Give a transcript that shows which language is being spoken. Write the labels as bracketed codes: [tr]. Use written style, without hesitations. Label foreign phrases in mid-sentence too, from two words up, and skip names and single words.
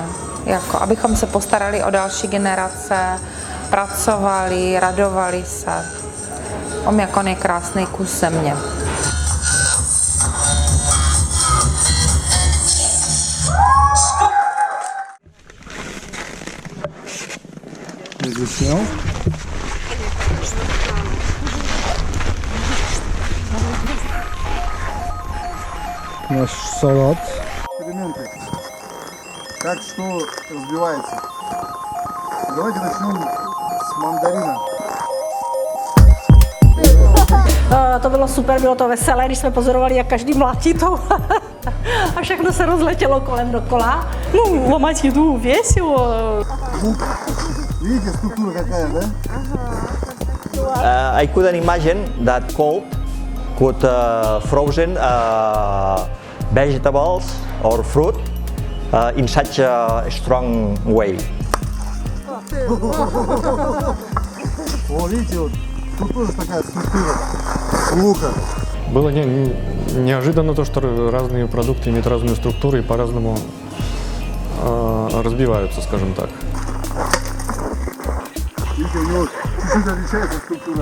[cs] Jako, abychom se postarali o další generace, pracovali, radovali se. Omiakon je krásný kus země. [ru] Снял. Наш салат. Эксперименты. Как что разбивается. Давайте начнем с мандарина. [cs] To bylo super, bylo to veselé, když jsme pozorovali, jak každý mlátí tou a všechno se rozletělo kolem dokola. [ru] Ну, ломать еду весело. Видите, структура какая, да? [en] I couldn't imagine that cold could frozen vegetables or fruit in such a strong way. [ru] О, видите, вот тут тоже такая структура лука. Было неожиданно то, что разные продукты имеют разную структуру и по-разному разбиваются, скажем так. Видите, у него чуть-чуть отличается структура.